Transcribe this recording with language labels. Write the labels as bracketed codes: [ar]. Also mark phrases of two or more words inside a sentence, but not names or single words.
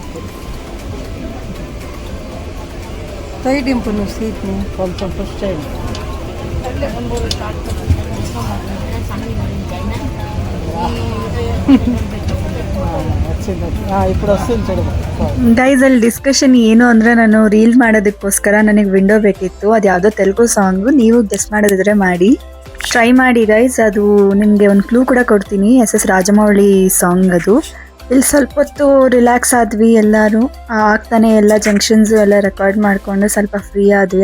[te] సైడ్ ఇంపు నువ్వు సీట్ని కొంచెం పుష్ చేయండి. ఇప్పుడు వస్తుంది చూడు [kn] ಗೈಸ್. ಅಲ್ಲಿ ಡಿಸ್ಕಷನ್ ಏನು ಅಂದ್ರೆ, ನಾನು ರೀಲ್ ಮಾಡೋದಕ್ಕೋಸ್ಕರ ನನಗೆ ವಿಂಡೋ ಬೇಕಿತ್ತು. ಅದು ಯಾವುದೋ ತೆಲುಗು ಸಾಂಗು. ನೀವು ಗೆಸ್ ಮಾಡೋದಿದ್ರೆ ಮಾಡಿ, ಟ್ರೈ ಮಾಡಿ ಗೈಸ್. ಅದು ನಿಮಗೆ ಒಂದು ಕ್ಲೂ ಕೂಡ ಕೊಡ್ತೀನಿ. SS ರಾಜಮೌಳಿ ಸಾಂಗ್ ಅದು. ಇಲ್ಲಿ ಸ್ವಲ್ಪ ಹೊತ್ತು ರಿಲ್ಯಾಕ್ಸ್ ಆದ್ವಿ ಎಲ್ಲರೂ. ಆಗ್ತಾನೆ ಎಲ್ಲ ಜಂಕ್ಷನ್ಸ್ ಎಲ್ಲ ರೆಕಾರ್ಡ್ ಮಾಡ್ಕೊಂಡು ಸ್ವಲ್ಪ ಫ್ರೀ ಆದ್ವಿ.